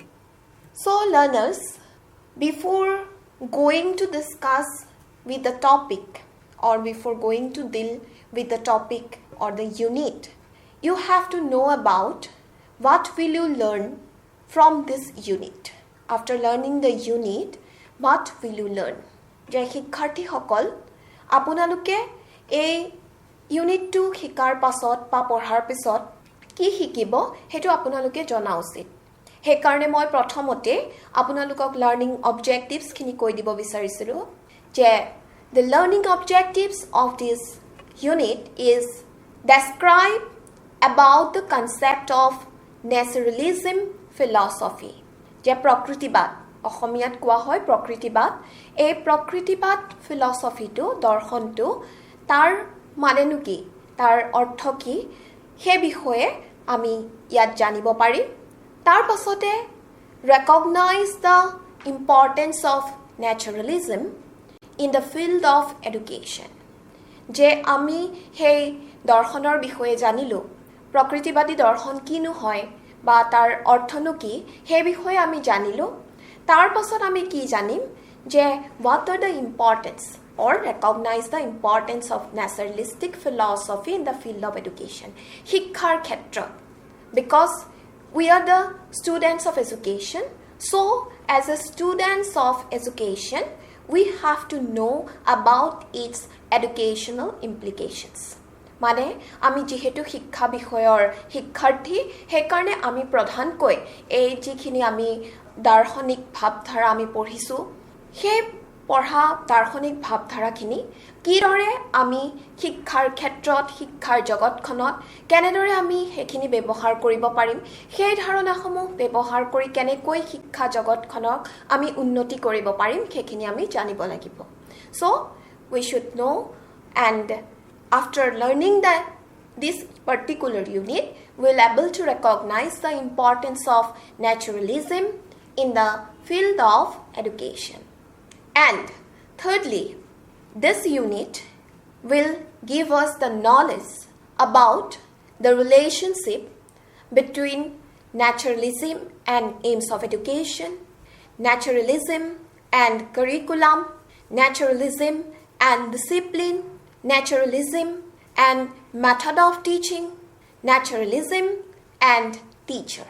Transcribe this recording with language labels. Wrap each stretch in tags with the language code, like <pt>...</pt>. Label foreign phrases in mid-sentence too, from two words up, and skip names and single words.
<en>So learners, before going to discuss with the topic or before going to deal with the topic or the unit, you have to know about what will you learn from this unit. After learning the unit, what will you learn?</en> <as>যে শিক্ষাৰ্থীসকল, আপোনালোকে এই ইউনিটটো শিকাৰ পাছত বা পঢ়াৰ পিছত কি শিকিব সেইটো আপোনালোকে জনা উচিত। সেইকাৰণে মই প্ৰথমতে আপোনালোকক</as> <en>learning objectives</en> <as>কৈ দিব বিচাৰিছিলোঁ যে</as> <en>the learning objectives of this unit is describe about the concept of naturalism philosophy.</en> <as>যে প্ৰকৃতিবাদ, অসমীয়াত কোৱা হয় প্ৰকৃতিবাদ, এই প্ৰকৃতিবাদ ফিলচফিটো, দৰ্শনটো তাৰ মানেনো কি, তাৰ অৰ্থ কি, সেই বিষয়ে আমি ইয়াত জানিব পাৰিম। তাৰ পাছতে</as> <en>recognize the importance of naturalism in the field of education.</en> <as>যে আমি সেই দৰ্শনৰ বিষয়ে জানিলোঁ, প্ৰকৃতিবাদী দৰ্শন কিনো হয় বা তাৰ অৰ্থনো কি, সেই বিষয়ে আমি জানিলোঁ। তাৰ পাছত আমি কি জানিম যে</as> <en>what are the importance or recognize the importance of naturalistic philosophy in the field of education.</en> <as>শিক্ষাৰ ক্ষেত্ৰত,</as> <en>because we are the students of education, so as a students of education, we have to know about its educational implications.</en> <as>মানে আমি যিহেতু শিক্ষা বিষয়ৰ শিক্ষাৰ্থী, সেইকাৰণে আমি প্ৰধানকৈ এই যিখিনি আমি দাৰ্শনিক ভাৱধাৰা আমি পঢ়িছোঁ, সেই পঢ়া দাৰ্শনিক ভাৱধাৰাখিনি কিদৰে আমি শিক্ষাৰ ক্ষেত্ৰত, শিক্ষাৰ জগতখনত কেনেদৰে আমি সেইখিনি ব্যৱহাৰ কৰিব পাৰিম, সেই ধাৰণাসমূহ ব্যৱহাৰ কৰি কেনেকৈ শিক্ষা জগতখনক আমি উন্নতি কৰিব পাৰিম, সেইখিনি আমি জানিব লাগিব।</as> <en>So, we should know, and after learning this particular unit, we'll able to recognize the importance of naturalism in the field of education. And thirdly, this unit will give us the knowledge about the relationship between naturalism and aims of education, naturalism and curriculum, naturalism and discipline, naturalism and method of teaching, naturalism and teacher.</en>